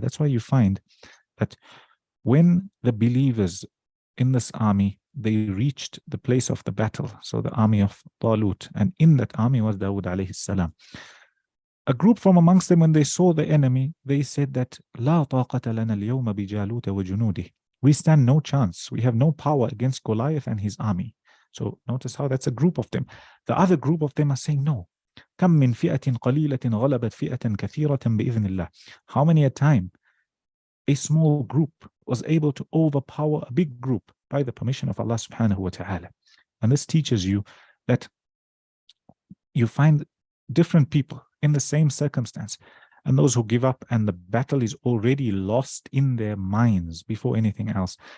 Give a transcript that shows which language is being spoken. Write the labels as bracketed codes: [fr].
[en] That's why you find that when the believers in this army, they reached the place of the battle, so the army of Talut, and in that army was Dawood alayhi salam. A group from amongst them, when they saw the enemy, they said that [ar] لا طاقة لنا اليوم بجالوت وجنوده. [en] We stand no chance. We have no power against Goliath and his army. So notice how that's a group of them. The other group of them are saying, no. [ar] كم من فئة قليلة غلبت فئة كثيرة بإذن الله. [en] How many a time a small group was able to overpower a big group by the permission of Allah subhanahu wa ta'ala. And this teaches you that you find different people in the same circumstance, and those who give up and the battle is already lost in their minds before anything else.